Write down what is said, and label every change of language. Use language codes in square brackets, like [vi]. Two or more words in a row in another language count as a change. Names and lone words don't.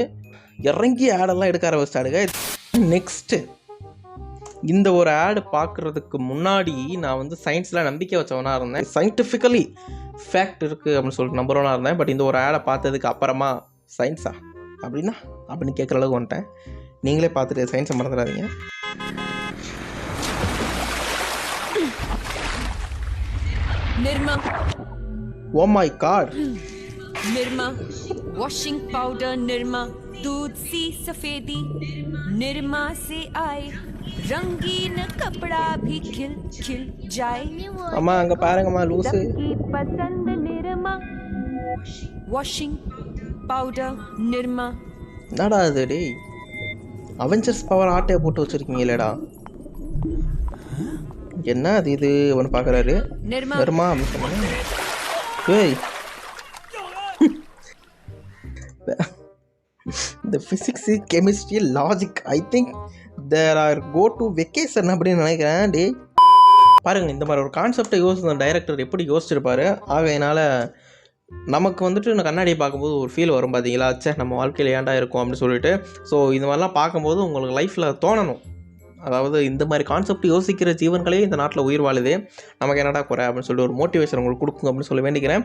[ta] இறங்கி ஆடெல்லாம் எடுக்க ஆரம்பிச்சிட்டாடுங்க. நெக்ஸ்ட்டு இந்த ஒரு ஆடு பார்க்குறதுக்கு முன்னாடி நான் வந்து சயின்ஸில் நம்பிக்கை வச்சவனாக இருந்தேன். [en] scientifically fact [ta] இருக்குது அப்படின்னு சொல்லிட்டு நம்புறவனாக இருந்தேன். பட் இந்த ஒரு ஆடை பார்த்ததுக்கு அப்புறமா சயின்ஸா அப்படின்னா அப்படின்னு கேட்குற அளவுக்கு வந்துட்டேன். நீங்களே பார்த்துட்டு சயின்ஸை மறந்துடாதீங்க. [hi] निर्मा, [en] Oh my God, [hi] निर्मा [en] washing powder, [hi] निर्मा दूध सी सफेदी, निर्मा से आए रंगीन कपड़ा भी खिल खिल जाए. [ta] அம்மா அங்க பாருங்கம்மா லூசு. [hi] पसंद निर्मा [en] washing powder, [hi] निर्मा. [ta] என்னடா இது டேய், அவெஞ்சர்ஸ் பவர் ஆட்டையை போட்டு வச்சிருக்கீங்களேடா. என்ன அது? இது ஒன்று பார்க்குறாரு நிர்மா அப்படின்னு சொன்னாங்க. ஏய் இந்த [en] physics chemistry logic I think there are go to vacation [ta] அப்படின்னு நினைக்கிறேன். டே பாருங்கள், இந்த மாதிரி ஒரு கான்செப்டை யோசித்த டைரக்டர் எப்படி யோசிச்சிருப்பாரு. ஆகையினால நமக்கு வந்துட்டு கண்ணாடியை பார்க்கும்போது ஒரு ஃபீல் வரும் பார்த்தீங்களா, சே நம்ம வாழ்க்கையில் ஏன்டா இருக்கும் அப்படின்னு சொல்லிட்டு. ஸோ இந்த மாதிரிலாம் பார்க்கும்போது உங்களுக்கு லைஃப்பில் தோணணும். அதாவது இந்த மாதிரி கான்செப்ட் யோசிக்கிற ஜீவன்களே இந்த நாட்டில் உயிர் வாழுது, நமக்கு என்னடா குறை அப்படின்னு சொல்லிட்டு ஒரு மோட்டிவேஷன் உங்களுக்கு கொடுக்கும் அப்படின்னு சொல்லி வேண்டிக்கிறேன்.